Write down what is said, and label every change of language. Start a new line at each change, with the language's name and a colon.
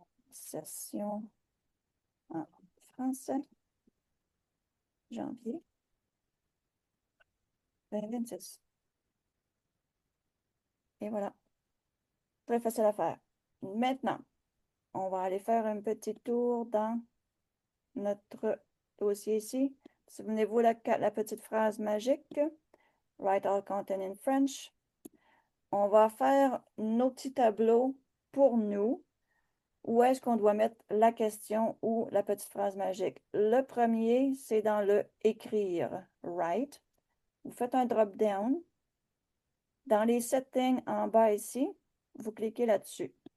French: Session en français, janvier 2026. Et voilà, très facile à faire. Maintenant, on va aller faire un petit tour dans notre dossier ici. Souvenez-vous la petite phrase magique.
English: Write all content in French.
French: On va faire nos petits tableaux pour nous. Où est-ce qu'on doit mettre la question ou la petite phrase magique? Le premier, c'est dans le écrire, write. Vous faites un drop-down. Dans les settings en bas ici, vous cliquez là-dessus.